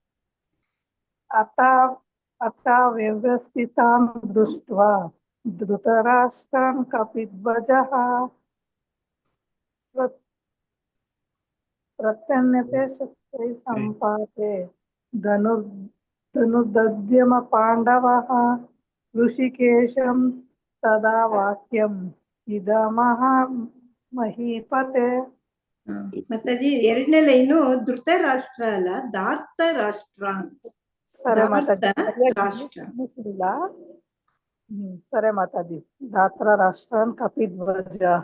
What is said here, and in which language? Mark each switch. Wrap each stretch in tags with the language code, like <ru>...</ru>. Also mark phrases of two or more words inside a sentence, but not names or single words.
<sa>ಅಥ ವ್ಯವಸ್ಥಿತಾನ್ ದೃಷ್ಟ್ವಾ ಧೃತರಾಷ್ಟ್ರಾನ್ ಕಪಿಧ್ವಜಃ ಪ್ರತ್ಯನ್ಯತೆ ಶಸ್ತ್ರೈ ಸಂಪಾತೆ ಧನುರ್ದದ್ಯಮ ಪಾಂಡವಃ ಋಷಿಕೇಶಂ ತದಾ ವಾಕ್ಯಂ ಇದಮಃ ಮಹೀಪತೆ.</sa> <kn>ಮಾತಾಜಿ ಎರಡನೇ ಲೈನು ಧೃತರಾಷ್ಟ್ರ ಅಲ್ಲ, ಧಾರ್ತರಾಷ್ಟ್ರ. ಸರಿ ಮಾತಾಜಿ. ಸರಿ ಮಾತಾಜಿ.</kn> <sa>ಧಾರ್ತರಾಷ್ಟ್ರಾನ್ ಕಪಿಧ್ವಜಃ.</sa>